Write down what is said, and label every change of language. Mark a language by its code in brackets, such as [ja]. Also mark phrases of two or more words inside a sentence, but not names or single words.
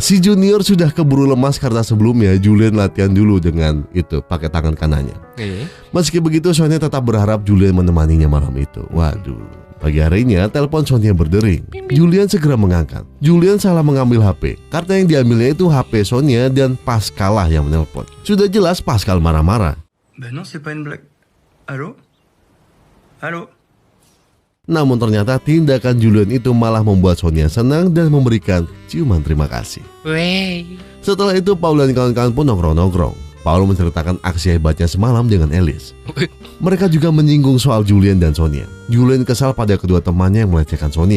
[id] Si Junior sudah keburu lemas karena sebelumnya Julian latihan dulu dengan itu pakai tangan kanannya. Meski begitu Sonia tetap berharap Julian menemaninya malam itu. Waduh. Pagi harinya telepon Sonia berdering. Julian segera mengangkat. Julian salah mengambil HP karena yang diambilnya itu HP Sonia dan Pascal lah yang menelpon. Sudah jelas Pascal marah-marah. [fr] Ben non, c'est pas une blague. Allô? Allô? [id] Namun ternyata tindakan Julian itu malah membuat Sonia senang dan memberikan ciuman terima kasih. Wey. Setelah itu Paul dan kawan-kawan pun nongkrong-nongkrong. Paul menceritakan aksi hebatnya semalam dengan Alice. Mereka juga menyinggung soal Julian dan Sonia. Julian kesal pada kedua temannya yang melecehkan Sonia.